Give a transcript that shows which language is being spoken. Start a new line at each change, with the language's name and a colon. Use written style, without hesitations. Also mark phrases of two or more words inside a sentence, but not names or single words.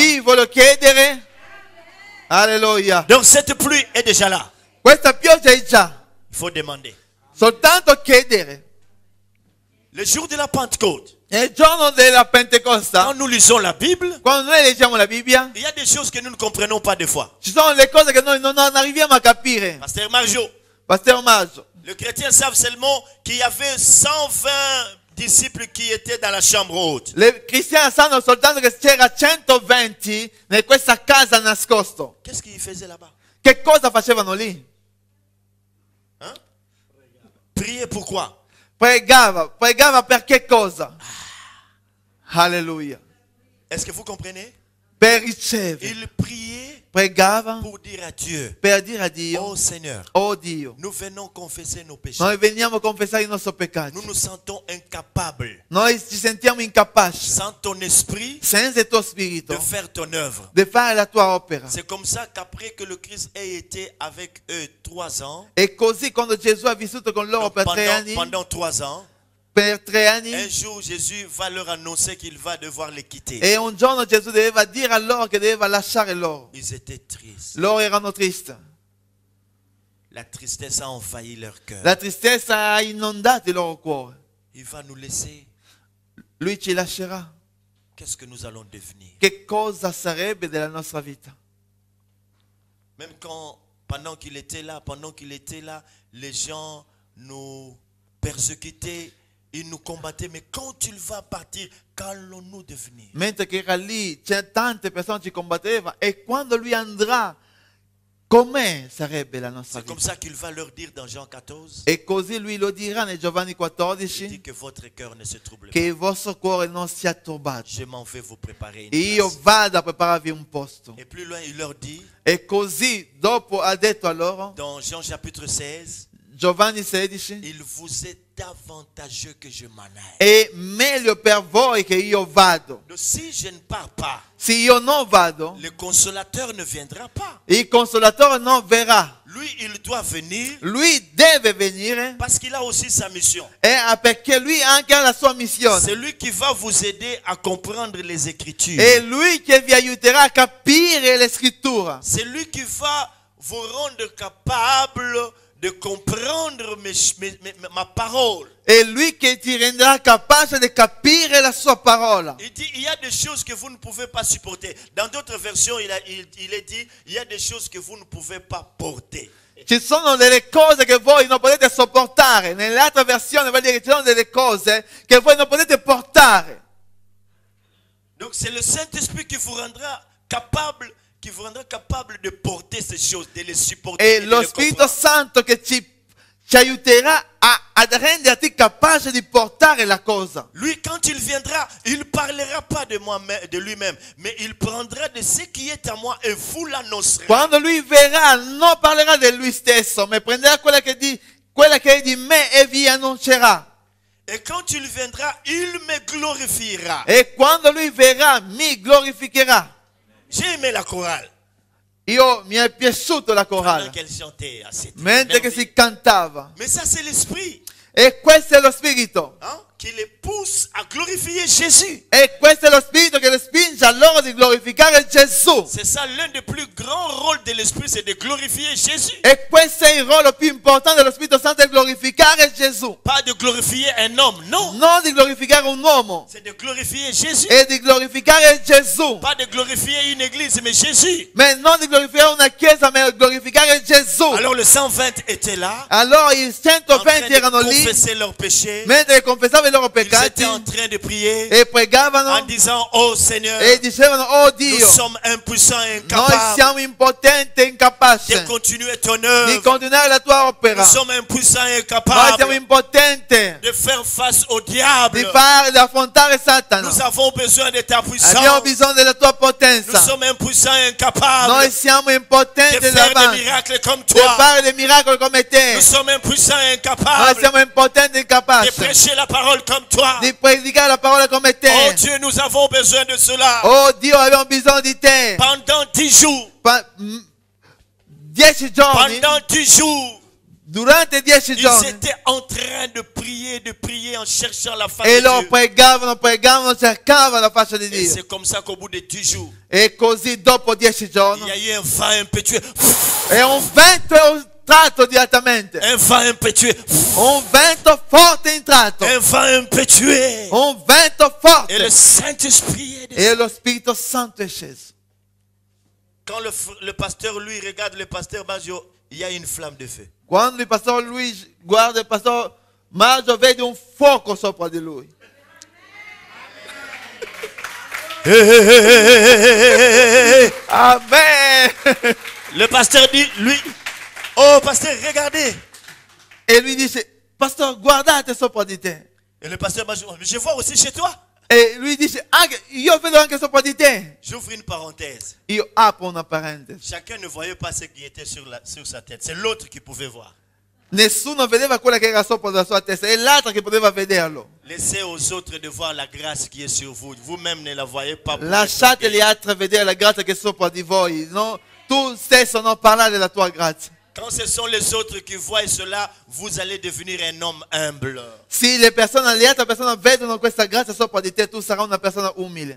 Italian: Chi vuole chiedere? Alleluia.
French: Donc cette pluie est déjà là.
Italian: Questa pioggia è già,
French: Il faut demander.
Italian: soltanto chiedere.
French: Le jour de la Pentecôte,
Italian: Nel giorno della Pentecoste,
French: quand nous lisons la Bible,
Italian: quando noi leggiamo la Bibbia,
French: il y a des choses que nous ne comprenons pas des fois.
Italian: ci sono le cose che noi non arriviamo a capire.
French: Pasteur Marjo,
Italian: Pastor Maggio,
French: les chrétiens savent seulement qu'il y avait 120 disciples qui étaient dans la chambre haute.
Italian: le cristiani sanno soltanto che c'era 120 in questa casa nascosto.
French: Qu'est-ce qu'ils faisaient là-bas?
Italian: Che cosa facevano lì?
French: Hein? Prier pourquoi?
Italian: Pregava per che cosa? Alleluia.
French: Est-ce que vous comprenez?
Italian: Per ricevere.
French: Ils priaient
Italian: Pregava
French: pour dire à Dieu,
Italian: per dire a Dio:
French: oh Seigneur,
Italian: oh Dio,
French: nous venons confesser nos péchés.
Italian: noi veniamo a confessare i nostri peccati.
French: Nous nous sentons incapables,
Italian: Noi ci sentiamo incapaci,
French: sans ton esprit,
Italian: senza il tuo
French: de
Italian: spirito,
French: faire ton œuvre.
Italian: di fare la tua opera.
French: C'est comme ça qu'après que le Christ ait été avec eux 3 ans,
Italian: E così quando Gesù ha vissuto con loro
French: donc
Italian: per 3 anni,
French: pendant 3 ans,
Italian: per 3 anni,
French: un jour Jésus va leur annoncer qu'il va devoir les quitter.
Italian: e un giorno Gesù doveva dire a loro che doveva lasciare loro.
French: Ils étaient tristes.
Italian: Loro erano tristi.
French: La tristesse a envahi leur cœur.
Italian: La tristezza ha inondato il loro cuore.
French: Il va nous laisser.
Italian: Lui ci lascerà.
French: Qu'est-ce que nous allons devenir?
Italian: Che cosa sarebbe della nostra vita?
French: Même quand, pendant qu'il était là, les gens nous persécutaient, ils nous combattaient. Mais quand il va partir, qu'allons-nous devenir?
Italian: Mentre che era lì, c'è tante persone ci combattevano, e quando lui andrà, com'è sarebbe la nostra
French: C'est comme
Italian: vita?
French: ça qu'il va leur dire dans Jean 14.
Italian: E così lui lo dirà nel Giovanni
French: Il dit 14, que votre cœur ne se trouble
Italian: che
French: pas.
Italian: il vostro cuore non sia turbato.
French: Je m'en vais vous préparer une
Italian: Io
French: place.
Italian: vado a prepararvi un posto.
French: Et plus loin, il leur dit,
Italian: E così dopo ha detto a loro,
French: dans Jean chapitre 16,
Italian: Giovanni 16,
French: il vous est avantageux que je m'en aille.
Italian: è meglio per voi che io vado.
French: Donc si je ne pars pas,
Italian: Se io non vado,
French: le consolateur ne viendra pas.
Italian: il consolatore non verrà.
French: Lui, il doit venir
Italian: Lui deve venire
French: parce qu'il a aussi sa mission.
Italian: perché lui anche ha la sua missione.
French: C'est lui qui va vous aider à comprendre les Écritures.
Italian: È lui che vi aiuterà a capire le scritture.
French: C'est lui qui va vous rendre capable de comprendre ma parole.
Italian: È lui che ti renderà capace di capire la sua parola.
French: Il dit, il y a des choses que vous ne pouvez pas supporter. Dans d'autres versions, il est dit, il y a des choses que vous ne pouvez pas porter.
Italian: Ci sono delle cose che voi non potete sopportare. Nell'altra versione vuol dire che ci sono delle cose che voi non potete portare.
French: Donc c'est le Saint-Esprit qui vous rendra capable de porter ces choses, de les supporter.
Italian: È
French: Et de
Italian: lo
French: les
Italian: Spirito
French: comprendre.
Italian: Santo che ci aiuterà ad renderti capace di portare la cosa.
French: Lui, quand il viendra, il ne parlera pas de lui-même, mais il prendra de ce qui est à moi et vous l'annoncera.
Italian: Quando lui verrà non parlerà di lui stesso, ma prenderà quella che è di me e vi annuncerà.
French: Et quand il viendra, il me glorifiera.
Italian: E quando lui verrà mi glorificherà.
French: J'ai aimé la chorale.
Italian: Mi è piaciuta la
French: Pendant
Italian: corale,
French: qu'elle chantait. Ah, c'était
Italian: mentre che
French: merveilleux.
Italian: si cantava.
French: Mais ça, c'est l'esprit,
Italian: E questo è lo Spirito.
French: hein, qui les pousse à glorifier Jésus.
Italian: E questo è lo Spirito che le spinge a loro di glorificare Gesù.
French: C'est ça, l'un des plus grands rôles de l'esprit, c'est de glorifier Jésus.
Italian: E questo è il ruolo più importante dello Spirito Santo, è glorificare Gesù.
French: Pas de glorifier un homme,
Italian: non. Non di glorificare un uomo,
French: C'est de glorifier Jésus.
Italian: è di glorificare Gesù.
French: Pas de glorifier une église, mais Jésus.
Italian: Ma non di glorificare una chiesa, ma di glorificare Gesù.
French: Alors le 120 était là,
Italian: Allora i
French: en train
Italian: 120
French: de
Italian: erano lì,
French: confesser leurs péchés.
Italian: mentre confessavano i loro
French: Ils étaient
Italian: peccati
French: en train de prier
Italian: e
French: en
Italian: pregavano
French: disant, oh Seigneur,
Italian: e dicevano: oh
French: nous
Italian: Dio,
French: sommes impuissants et
Italian: noi
French: incapables
Italian: siamo impotenti e incapaci
French: de continuer ton
Italian: di
French: œuvre.
Italian: continuare la tua opera.
French: Nous sommes impuissants et
Italian: Noi siamo
French: incapables
Italian: impotenti
French: de faire face au diable.
Italian: di affrontare Satana.
French: Nous avons besoin de ta
Italian: Abbiamo
French: puissance.
Italian: bisogno della tua
French: Nous
Italian: potenza.
French: sommes impuissants et incapables
Italian: Noi siamo
French: de
Italian: impotenti
French: faire des
Italian: davanti
French: miracles comme
Italian: di
French: toi.
Italian: fare dei miracoli come te.
French: Nous sommes impuissants et
Italian: Noi
French: incapables
Italian: siamo impotenti e
French: de
Italian: incapaci
French: prêcher la parole comme toi.
Italian: di predicare la parola come
French: Oh
Italian: te.
French: Dieu, nous avons besoin de cela.
Italian: Oh Dio, abbiamo bisogno di te.
French: Pendant 10 jours,
Italian: 10 giorni,
French: pendant 10 jours,
Italian: durante 10
French: ils
Italian: giorni,
French: étaient en train de prier en cherchant la face
Italian: e
French: de
Italian: loro
French: Dieu.
Italian: pregavano, cercavano la faccia di
French: Et
Italian: Dio.
French: c'est comme ça qu'au bout de 10 jours,
Italian: E così dopo 10
French: il
Italian: giorni,
French: y a eu un vent impétueux.
Italian: e un vento è entrato direttamente.
French: Un vent impétueux.
Italian: Un vento forte è entrato.
French: Un vent impétueux.
Italian: Un vento
French: Et le
Italian: forte.
French: Saint-Esprit est
Italian: E
French: descendu.
Italian: lo Spirito Santo è sceso.
French: Quand le pasteur, lui, regarde le pasteur Baggio, il y a une flamme de feu.
Italian: Quando il pastore Luigi guarda il pastore Maggio, vede un fuoco sopra di lui. Amen.
French: Le pasteur dit, lui, oh pasteur, regardez.
Italian: E lui dice: pastore, guardate sopra di te.
French: Et le pasteur Baggio, je vois aussi chez toi.
Italian: E lui dice: io vedo anche sopra di te.
French: J'ouvre une parenthèse.
Italian: Io apro una parentesi.
French: Chacun ne voyait pas ce qui était sur sa tête. C'est l'autre qui pouvait voir.
Italian: Nessuno vedeva quella che era sopra la sua testa, è l'altro che poteva vederlo.
French: Laissez aux autres de voir la grâce qui est sur vous. Vous-même ne la voyez pas.
Italian: Lasciate gli altri vedere la grazia che è sopra di voi. No? Tu stesso non parlare della tua grazia.
French: Quand ce sont les autres qui voient cela, vous allez devenir un homme humble.
Italian: Se le altre persone vedono questa grazia sopra di te, tu sarai una persona umile.